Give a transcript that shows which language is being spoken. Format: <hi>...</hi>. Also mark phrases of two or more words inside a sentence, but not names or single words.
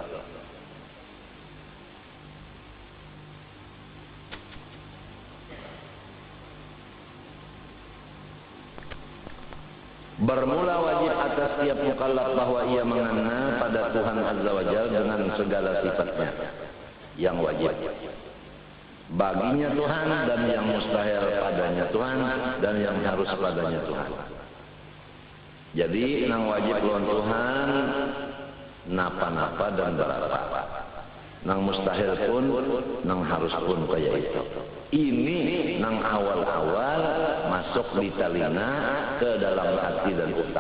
<id>Bermula wajib atas setiap mukallaf bahwa ia mengenal pada Tuhan</id> <ar>عز وجل</ar> <id>dengan segala sifatnya yang wajib. Baginya Tuhan dan yang mustahil padanya Tuhan dan yang harus padanya Tuhan.</id> <bjn>Jadi nang wajib lawan Tuhan napa-napa dan berapa. Nang mustahil pun nang harus pun kaya itu. Ini nang awal-awal masuk di telinga ke dalam hati dan otak.</bjn>